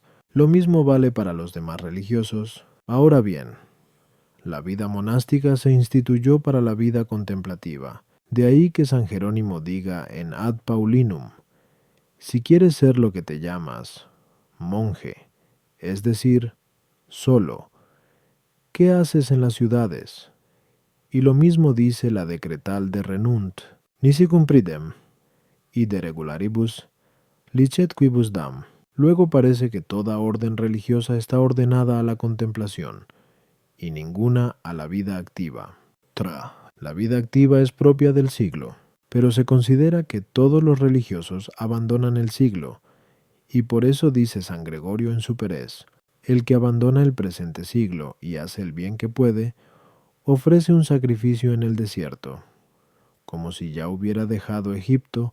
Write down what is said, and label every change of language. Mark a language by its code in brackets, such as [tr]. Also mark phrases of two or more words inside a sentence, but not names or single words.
[es] Lo mismo vale para los demás religiosos. Ahora bien, la vida monástica se instituyó para la vida contemplativa. De ahí que San Jerónimo diga en Ad Paulinum, si quieres ser lo que te llamas, monje, es decir, solo, ¿qué haces en las ciudades? Y lo mismo dice la decretal de Renunt, nisi cumpridem, y de regularibus, licet quibus dam. Luego parece que toda orden religiosa está ordenada a la contemplación, y ninguna a la vida activa. La vida activa es propia del siglo, pero se considera que todos los religiosos abandonan el siglo, y por eso dice San Gregorio en Superes, el que abandona el presente siglo y hace el bien que puede, ofrece un sacrificio en el desierto, como si ya hubiera dejado Egipto.